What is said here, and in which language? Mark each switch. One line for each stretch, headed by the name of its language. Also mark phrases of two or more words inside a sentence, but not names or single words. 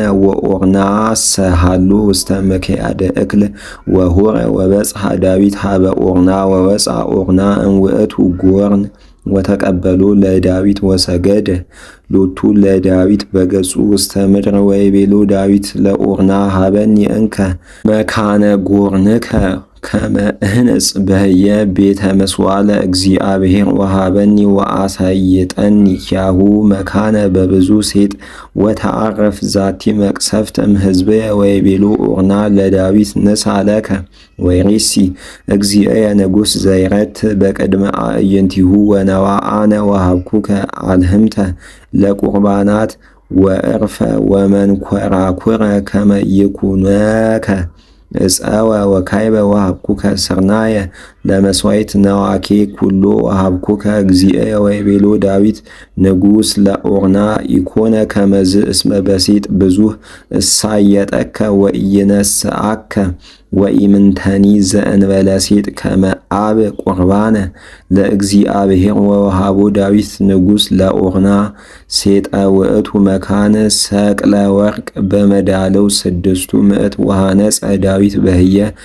Geez: ወኦርና ሰሃሎ ውስተ ምክያደ እክል ወሆረ ወበጽሐ ዳዊት ሀበ ኦርና ወወፅአ ኦርና እምውእቱ ጎርን ወተቀበሎ ለዳዊት ወሰገደ ሎቱ ለዳዊት በገጹ ውስተ ምድር ወይቤሎ ዳዊት ለኦርና ሀበኒ እንከ መካነ ጎርንከ ከመ እህንጽ በህየ ቤተ መስዋዕለ እግዚአብሔር ወሃበኒ ወአሳይጠኒ ኪያሁ መካነ በብዙ ሴጥ ወተዓረፍ ዛቲ መቅሰፍት እምሕዝብየ ወይቤሎ ኦርና ለዳዊት ንሳ ለከ ወይሬሲ እግዚእየ ንጉሥ ዘይረት በቅድመ አዕይንቲሁ ወነዋ አነ ወሃብኩከ አልህምተ ለቁርባናት ወዕርፈ ወመንኰራኵረ ከመ ይኩነከ እፀወ ወካይበ ወሃብኩከ ስርናየ ለመስዋዕት ነዋኬ ኩሎ ወሃብኩከ እግዚእየ ወይቤሎ ዳዊት ንጉሥ ለኦርና ኢኮነ ከመዝ እስመ በሴጥ ብዙኅ እሳየጠከ ወኢይነስአከ ወኢምንተኒ ዘእንበለ ሴጥ ከመ አብ ቁርባነ ለእግዚአብሔር ወወሃቦ ዳዊት ንጉሥ ለኦርና ሴጠ ውእቱ መካነ ሰቅለ ወርቅ በመዳለው 600 ወሃነጸ ዳዊት በህየ